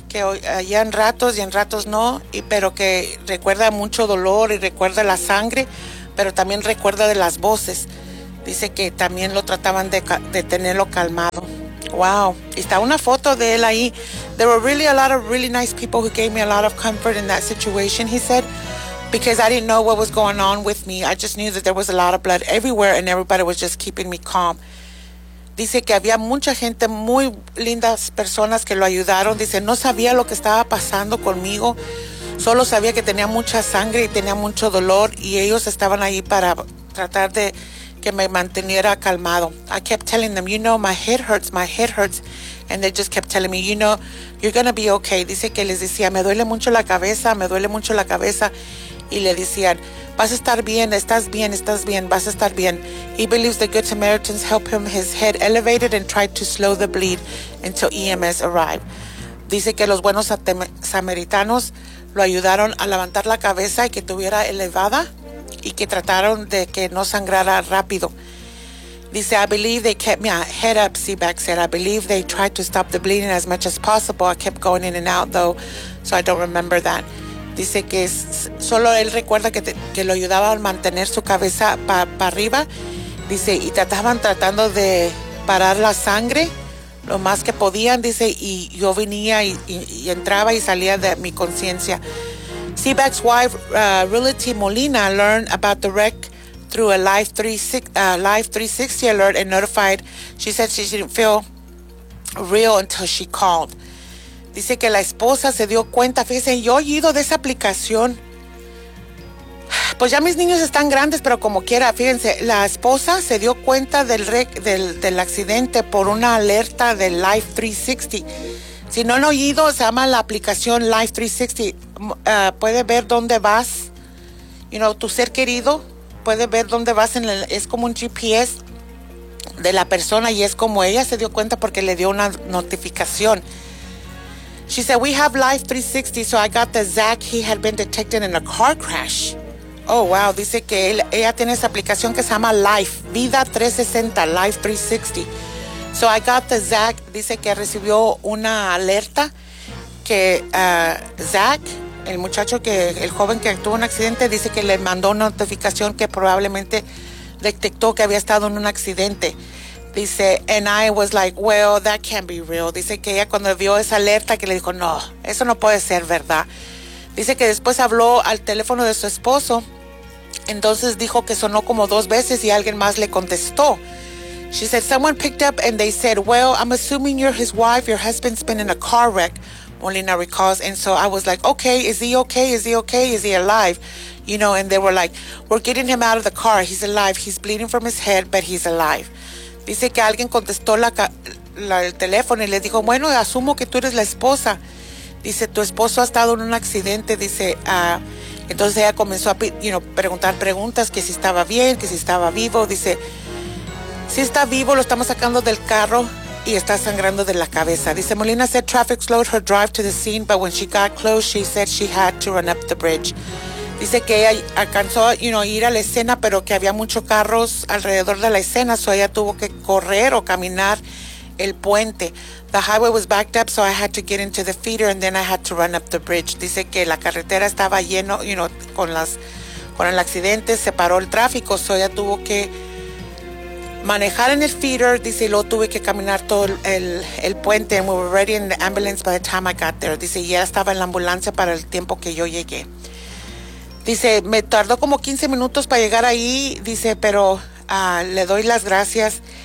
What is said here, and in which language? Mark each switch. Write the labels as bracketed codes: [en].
[es] Que allá en ratos y en ratos no, y, pero que recuerda mucho dolor y recuerda la sangre, pero también recuerda de las voces. Dice que también lo trataban de tenerlo calmado. Wow. Y está una foto de él ahí. [en] There were really a lot of really nice people who gave me a lot of comfort in that situation, he said, because I didn't know what was going on with me. I just knew that there was a lot of blood everywhere and everybody was just keeping me calm. [es] Dice que había mucha gente, muy lindas personas que lo ayudaron. Dice, no sabía lo que estaba pasando conmigo. Solo sabía que tenía mucha sangre y tenía mucho dolor y ellos estaban ahí para tratar de que me manteniera calmado. [en] I kept telling them, you know, my head hurts, and they just kept telling me, you know, you're gonna be okay. [es] Dice que les decía, me duele mucho la cabeza, me duele mucho la cabeza, y le decían, vas a estar bien, estás bien, estás bien, vas a estar bien. [en] He believes the Good Samaritans helped him, his head elevated and tried to slow the bleed until EMS arrived. [es] Dice que los buenos samaritanos lo ayudaron a levantar la cabeza y que tuviera elevada y que trataron de que no sangrara rápido. Dice, [en] I believe they kept me head up, Seabag said. I believe they tried to stop the bleeding as much as possible. I kept going in and out, though, so I don't remember that. [es] Dice que solo él recuerda que lo ayudaba a mantener su cabeza para arriba. Dice, y tratando de parar la sangre lo más que podían. Dice, y yo venía y entraba y salía de mi conciencia. [en] Seabag's wife, Reality Molina, learned about the wreck through a Life 360 alert and notified. She said she didn't feel real until she called. [es] Dice que la esposa se dio cuenta. Fíjense, yo he oído de esa aplicación. Pues ya mis niños están grandes, pero como quiera, fíjense, la esposa se dio cuenta del accidente por una alerta de Life 360. Si no han oído, se llama la aplicación Life 360. Puede ver dónde vas. [en] You know, [es] tu ser querido puede ver dónde vas. Es como un GPS de la persona y es como ella se dio cuenta porque le dio una notificación. [en] She said, we have Life 360, so I got the Zach. He had been detected in a car crash. Oh, wow. [es] Dice que ella tiene esa aplicación que se llama Life, Vida 360, Life 360. [en] So I got the Zach, [es] dice que recibió una alerta que Zach, el muchacho, el joven que tuvo un accidente, dice que le mandó una notificación que probablemente detectó que había estado en un accidente. Dice, [en] and I was like, well, that can't be real. [es] Dice que ella cuando vio esa alerta que le dijo, no, eso no puede ser verdad. Dice que después habló al teléfono de su esposo, entonces dijo que sonó como dos veces y alguien más le contestó. [en] She said, someone picked up and they said, well, I'm assuming you're his wife. Your husband's been in a car wreck, Molina recalls. And so I was like, okay, is he okay? Is he okay? Is he alive? You know, and they were like, we're getting him out of the car. He's alive. He's bleeding from his head, but he's alive. [es] Dice que alguien contestó el teléfono y le dijo, bueno, asumo que tú eres la esposa. Dice, tu esposo ha estado en un accidente. Dice, entonces ella comenzó a, [en] you know, [es] preguntar preguntas, que si estaba bien, que si estaba vivo. Dice, si está vivo, lo estamos sacando del carro y está sangrando de la cabeza. Dice, [en] Molina said traffic slowed her drive to the scene, but when she got close, she said she had to run up the bridge. [es] Dice que ella alcanzó, [en] you know, [es] ir a la escena, pero que había muchos carros alrededor de la escena, [en] so [es] ella tuvo que correr o caminar el puente. [en] The highway was backed up, so I had to get into the feeder, and then I had to run up the bridge. [es] Dice que la carretera estaba lleno, [en] you know, [es] con el accidente, se paró el tráfico, [en] so [es] ella tuvo que manejar en el feeder. Dice, y luego tuve que caminar todo el puente, [en] and we were ready in the ambulance by the time I got there. [es] Dice, y ya estaba en la ambulancia para el tiempo que yo llegué. Dice, me tardó como 15 minutos para llegar ahí. Dice, pero le doy las gracias.